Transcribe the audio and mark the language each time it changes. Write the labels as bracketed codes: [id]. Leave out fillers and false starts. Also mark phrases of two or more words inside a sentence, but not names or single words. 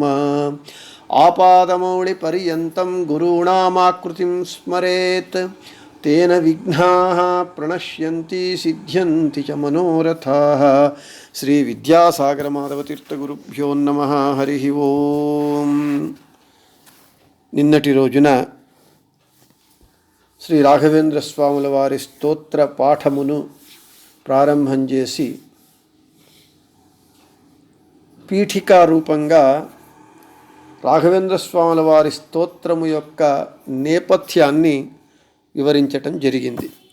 [sa] आपादमौलिपर्यन्तं गुरूणामाकृतिं स्मरेत् तेन विघ्नाः प्रणश्यन्ति सिद्ध्यन्ति च मनोरथाः। श्री विद्यासागर माधवतीर्थगुरुभ्यो नमः। हरि ओं। [te] నిన్నటి రోజున శ్రీ రాఘవేంద్ర స్వాముల వారి స్తోత్ర పాఠమును ప్రారంభం చేసి పీఠికా రూపంగా రాఘవేంద్ర స్వాముల వారి స్తోత్రము యొక్క నేపథ్యాన్ని వివరించటం జరిగింది.